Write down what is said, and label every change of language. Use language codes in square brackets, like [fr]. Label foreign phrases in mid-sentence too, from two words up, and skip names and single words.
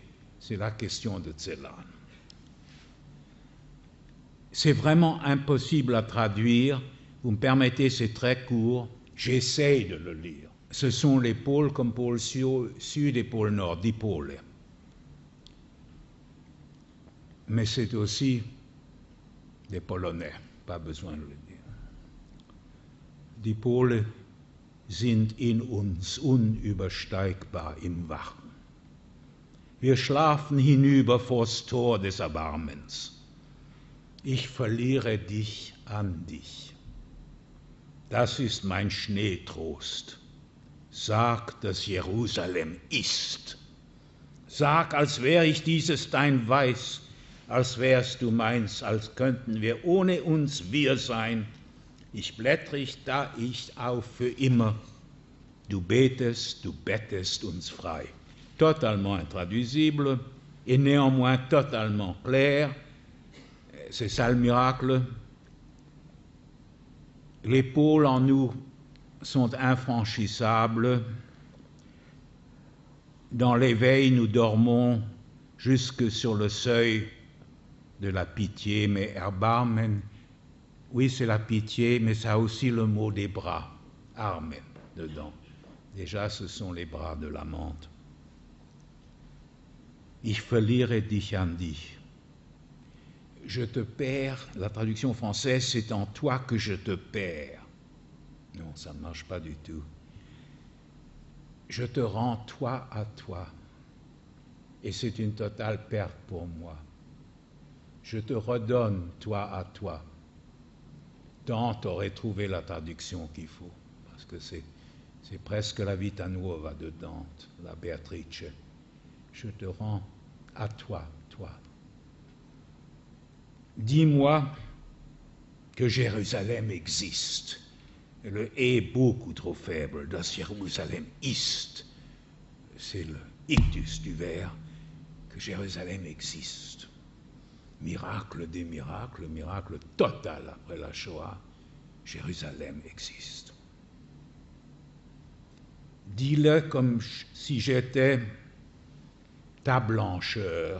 [fr] C'est la question de Celan. C'est vraiment impossible à traduire, vous me permettez, c'est très court, j'essaye de le lire. Ce sont les pôles comme pôle sud et pôle nord, 10 pôles. Mais c'est aussi des Polonais, pas besoin de le dire. [de] Die Pole sind in uns unübersteigbar im Wachen. Wir schlafen hinüber vors Tor des Erbarmens. Ich verliere dich an dich. Das ist mein Schneetrost. Sag, dass Jerusalem ist. Sag, als wär ich dieses dein Weiß, als wärst du meins, als könnten wir ohne uns wir sein. Ich blättrig da ich auf für immer. Du betest, du bettest uns frei. [fr] Totalement intraduisible et néanmoins totalement clair. C'est ça le miracle. Les pôles en nous sont infranchissables. Dans l'éveil, nous dormons jusque sur le seuil de la pitié, mais Erbarmen, oui, c'est la pitié, mais ça a aussi le mot des bras, Armen, dedans. Déjà, ce sont les bras de l'amante. [de] Ich verliere dich an dich. [fr] Je te perds, la traduction française, c'est en toi que je te perds. Non, ça ne marche pas du tout. Je te rends toi à toi, et c'est une totale perte pour moi. Je te redonne toi à toi. Dante aurait trouvé la traduction qu'il faut, parce que c'est presque la Vita Nuova de Dante, la Beatrice. Je te rends à toi, toi. Dis-moi que Jérusalem existe. Le est beaucoup trop faible. [de] Das Jerusalem ist. [fr] C'est le ictus du vers, que Jérusalem existe. Miracle des miracles, miracle total après la Shoah, Jérusalem existe. Dis-le comme si j'étais ta blancheur.